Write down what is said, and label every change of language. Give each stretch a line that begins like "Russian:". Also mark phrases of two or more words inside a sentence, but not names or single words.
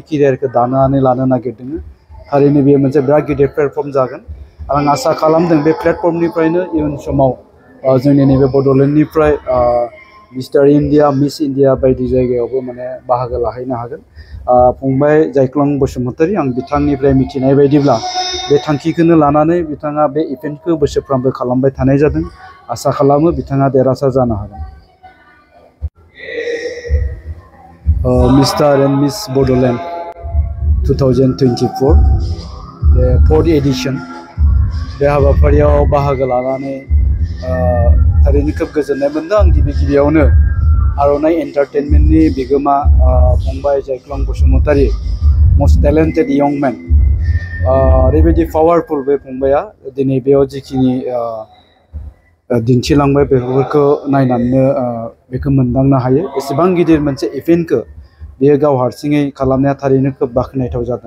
Bodo: केरियारखौ दानानै लानो नागिरदों थारैनो बेयो मोनसे बिराद गिदिर प्लेटफर्म जागोन आं आसा खालामदों बे प्लेटफर्मनिफ्रायनो इयुन समाव जोंनि नैबे बड'लेण्डनिफ्राय मिस्टार इन्डिया मिस इन्डिया बायदि जायगायावबो माने बाहागो लाहैनो हागोन फंबाय जायख्लं बसुमतारी आं बिथांनिफ्राय मिथिनाय बायदिब्ला बे थांखिखौनो लानानै बिथाङा बे इभेन्टखौ बोसोरफ्रोमबो खालामबाय थानाय जादों आसा खालामो बिथाङा देरहासार जानो हागोन मिस्टार एन्ड मिस बड'लेण्ड 2024
English: the 4th edition
Bodo: बे हाबाफारियाव बाहागो लानानै थारैनो खोब गोजोननाय मोनदों आं गिबियावनो आर'नाइ एन्टारटेनमेन्टनि बिगोमा फंबाय जायख्लं बसुमतारी
English: most talented young man
Bodo: ओरैबायदि पावारफुल बे फंबाया दिनै बेयाव जिखिनि दिन्थिलांबाय बेफोरखौ नायनानैनो बेखौ मोनदांनो हायो एसेबां गिदिर मोनसे इभेन्टखौ बेयो गाव हारसिङै खालामनाया थारैनो खोब बाख्नायथाव जादों।